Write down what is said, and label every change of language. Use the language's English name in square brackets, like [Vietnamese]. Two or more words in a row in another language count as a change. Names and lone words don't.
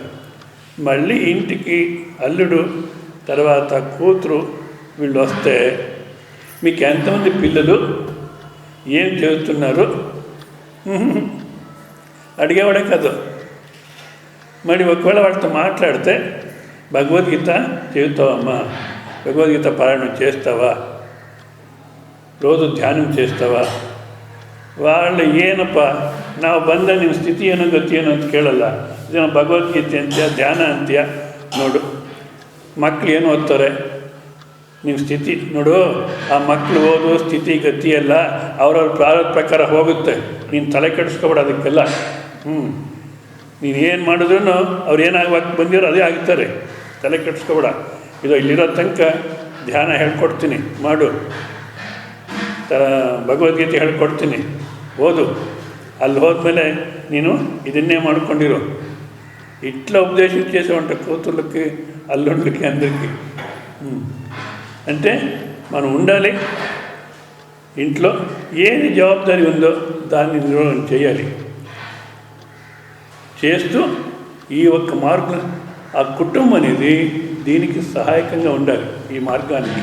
[Telugu] మళ్ళీ ఇంటికి అల్లుడు తర్వాత కూతురు వీళ్ళు వస్తే, మీకు ఎంతమంది పిల్లలు, ఏం చదువుతున్నారు అడిగేవాడే కాదు. మరి ఒకవేళ వాడితో మాట్లాడితే భగవద్గీత చదువుతావమ్మా, భగవద్గీత పారాయణం చేస్తావా, రోజు ధ్యానం చేస్తావా, వాళ్ళు [Kannada] ಏನಪ್ಪ ನಾವು ಬಂದ ನಿಮ್ಮ ಸ್ಥಿತಿ ಏನೋ ಗತಿ ಏನೋ ಅಂತ ಕೇಳಲ್ಲ. ಇದನ್ನ ಭಗವದ್ಗೀತೆ ಅಂತೀಯ, ಧ್ಯಾನ ಅಂತೀಯ, ನೋಡು ಮಕ್ಕಳು ಏನು ಓದ್ತಾರೆ, ನಿಮ್ಮ ಸ್ಥಿತಿ ನೋಡು. ಆ ಮಕ್ಕಳು ಓದೋ ಸ್ಥಿತಿ ಗತಿ ಎಲ್ಲ ಅವ್ರವ್ರ ಪ್ರಾರಂಭ ಪ್ರಕಾರ ಹೋಗುತ್ತೆ, ನೀನು ತಲೆ ಕೆಡಿಸ್ಕೊಬೇಡ ಅದಕ್ಕೆಲ್ಲ. ನೀನು ಏನು ಮಾಡಿದ್ರೂ ಅವ್ರು ಏನಾಗಬೇಕು ಬಂದಿರೋ ಅದೇ ಆಗ್ತಾರೆ, ತಲೆ ಕೆಡಿಸ್ಕೊಬೇಡ. ಇದು ಇಲ್ಲಿರೋ ತನಕ ಧ್ಯಾನ ಹೇಳ್ಕೊಡ್ತೀನಿ ಮಾಡು, ಭಗವದ್ಗೀತೆ ಹೇಳ್ಕೊಡ್ತೀನಿ ఓదు, ಅಲ್ಲಿ ಹೋದ್ಮೇಲೆ ನೀನು ಇದನ್ನೇ ಮಾಡ್ಕೊಂಡಿರು. [Telugu] ఇట్లా ఉపదేశం చేసేవంట కూతుర్లకి, అల్లుళ్ళకి, అందరికీ. అంటే మనం ఉండాలి, ఇంట్లో ఏది జవాబుదారీ ఉందో దాన్ని నిర్వహణ చేయాలి. చేస్తూ ఈ ఒక్క మార్గం, ఆ కుటుంబం అనేది దీనికి సహాయకంగా ఉండాలి, ఈ మార్గానికి.